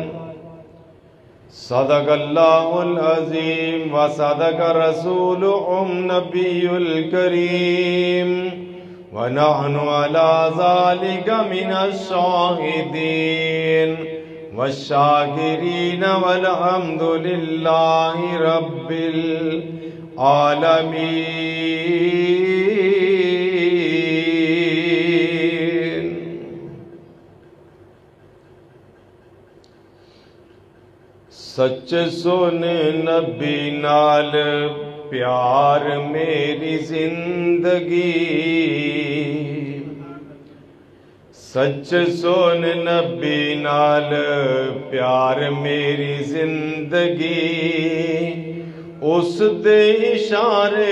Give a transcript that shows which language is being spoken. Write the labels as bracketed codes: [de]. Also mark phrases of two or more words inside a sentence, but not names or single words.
[ar] صدق الله العظيم وصدق رسوله النبي الكريم ونحن على ذلك من الشاهدين والشاكرين والحمد لله رب العالمين۔ [pa] سچے سونے نبی نال پیار میری زندگی، سچے سونے نبی نال پیار میری زندگی، اس دے اشارے